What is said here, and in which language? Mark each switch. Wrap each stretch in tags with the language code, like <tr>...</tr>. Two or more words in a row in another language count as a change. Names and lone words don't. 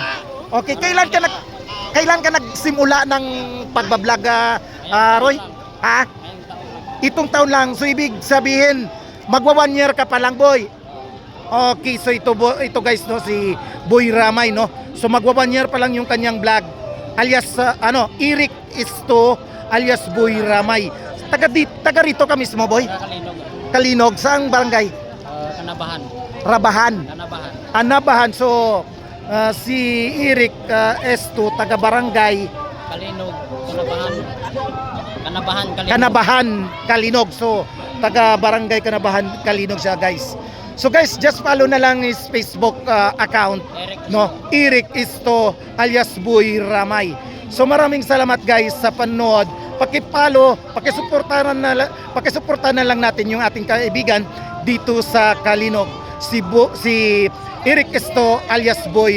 <tl>Okay, kailan ka nagsimula ng pagbablog, Roy? Itong taon lang. So ibig sabihin magwa 1 year ka pa lang, Boy. Okay, so ito guys no, si Boy Ramay no. So magwa 1 year pa lang yung kanyang vlog alias Eric S2 alias Boy Ramay. Taga rito ka mismo, Boy? Kalinog. Kalinog, saang barangay? Kanabahan. Rabahan. Kanabahan. Anabahan. So si Eric S2 taga barangay Kalinog. Kanabahan. Kanabahan. Kalinog. Kanabahan, Kalinog. So taga barangay Kanabahan, Kalinog siya, guys.</tl> <en>So guys, just follow</en> <tl>na lang</tl> <en>his Facebook account,</en> <tl>no? Eric Isto alias Boy Ramay. So maraming salamat guys sa panood. Paki-follow, paki-suportahan na lang natin yung ating kaibigan dito sa Kalinog. Si Eric Isto alias Boy Ramay.</tl>